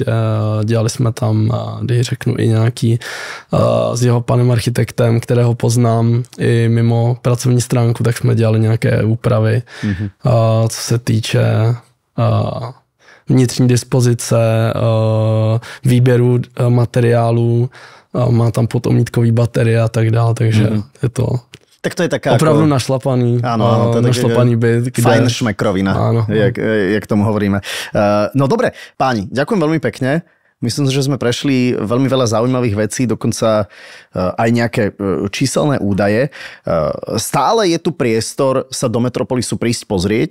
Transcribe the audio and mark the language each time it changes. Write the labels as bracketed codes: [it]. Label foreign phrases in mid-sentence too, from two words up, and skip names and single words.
[cs] Dělali jsme tam, když řeknu, i nějaký s jeho panem architektem, kterého poznám i mimo pracovní stránku, tak jsme dělali nějaké úpravy, co se týče vnitřní dispozice, výběru materiálů, má tam potomítkový baterie a tak dále, takže je to... [sk] Tak to je taká opravdu ako... našlapaný, našlapaný byt. Kde... Fajn šmekrovina, jak tomu hovoríme. No dobre, páni, ďakujem veľmi pekne. Myslím si, že sme prešli veľmi veľa zaujímavých vecí, dokonca aj nejaké číselné údaje. Stále je tu priestor sa do Metropolisu prísť pozrieť.